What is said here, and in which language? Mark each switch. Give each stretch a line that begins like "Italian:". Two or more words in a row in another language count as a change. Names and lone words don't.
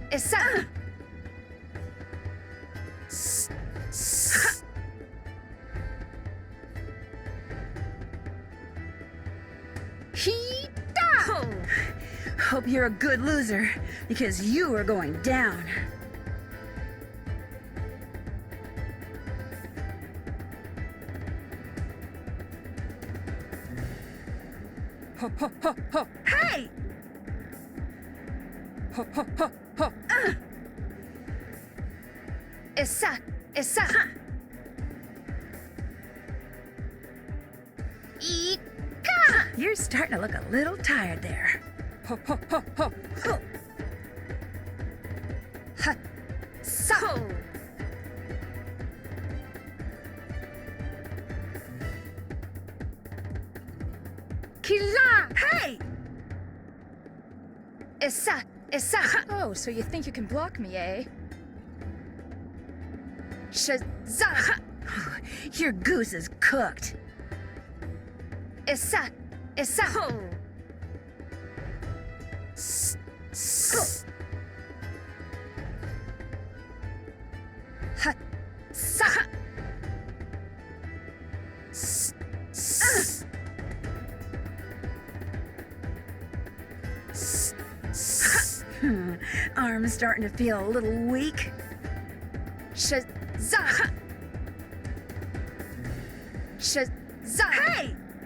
English: Oh, hope you're a good loser, because you are going down. Ho, ho, ho, ho! Hey! Ho, ho, ho, ho! Essa! Ika! You're starting to look a little tired there. Ho, ho, ho, ho! Ho! Ha! Sa! Ho! Killa! Hey! Essa! Oh, so you think you can block me, eh? Shazza! Your goose is cooked. Essa! Ho! Ha! Sa! Arm's starting to feel a little weak. Shazza! Hey!